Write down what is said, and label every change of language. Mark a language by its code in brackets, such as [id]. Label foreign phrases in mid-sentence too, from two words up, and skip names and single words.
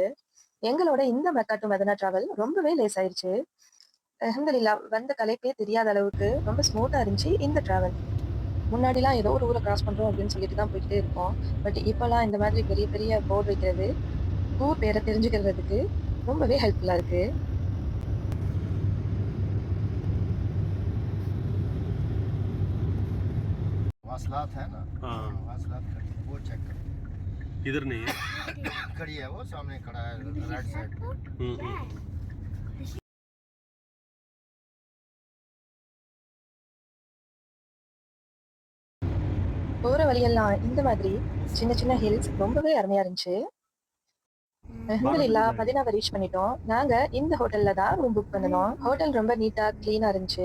[ta] எங்களோட இந்த மெக்கா டு மதினா டிராவல் ரொம்பவே லேஸ் ஆயிருச்சு. [ar] الحمد لله [ta] வந்த களைப்பே தெரியாத அளவுக்கு ரொம்ப ஸ்மூத்தா இருந்துச்சு இந்த டிராவல். முன்னாடிலாம் ஏதோ ஒரு ஊரை கிராஸ் பண்றோம் அப்படின்னு சொல்லிட்டு தான் போய்க்கிட்டே இருப்போம். பட் இப்பல்லாம் இந்த மாதிரி பெரிய பெரிய போர்டு வைக்கிறது, ஊர் பேரை தெரிஞ்சுக்கிறதுக்கு ரொம்பவே ஹெல்ப்ஃபுல்லா இருக்கு. [hi] वासलात है ना। हाँ वासलात खड़ी है, वो चेक करो। इधर नहीं है। खड़ी है, वो सामने खड़ा है [en] right side [hi] पे। हम्म। [ta] போற வழியெல்லாம் இந்த மாதிரி சின்ன சின்ன ஹில்ஸ் ரொம்பவே அருமையா இருந்துச்சு. [ar] الحمد لله [ta] மதீனாவை ரீச் பண்ணிட்டோம். நாங்க இந்த ஹோட்டல்ல தான் [en] room book [ta] பண்ணணும். ஹோட்டல் ரொம்ப நீட்டா கிளீனா இருந்துச்சு.